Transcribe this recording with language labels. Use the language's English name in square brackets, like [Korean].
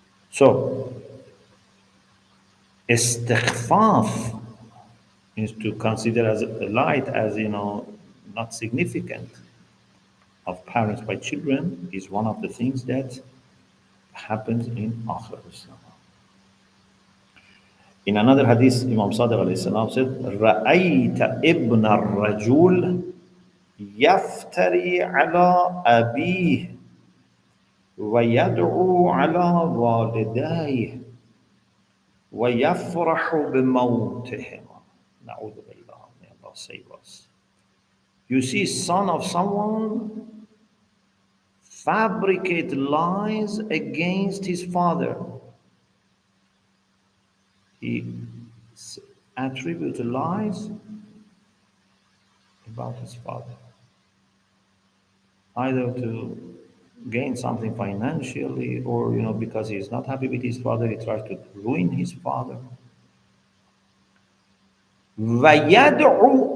[English] So, istighfaf is to consider as a light as, not significant of parents by children is one of the things that happens in Akhir Zaman. In another hadith, Imam Sadiq alayhi salam said, [Arabic] رَأَيْتَ إِبْنَ الرَّجُولِ يَفْتَرِي عَلَى أَبِيهِ وَيَدْعُو عَلَى وَالِدَيْهِ وَيَفْرَحُ بِمَوْتِهِمَا. نَعُوذُ بِاللَّهِ. [English] May Allah save us. You see, son of someone fabricate lies against his father. He attributes lies about his father, either to gain something financially or, because he is not happy with his father, he tries to ruin his father. وَيَدْعُ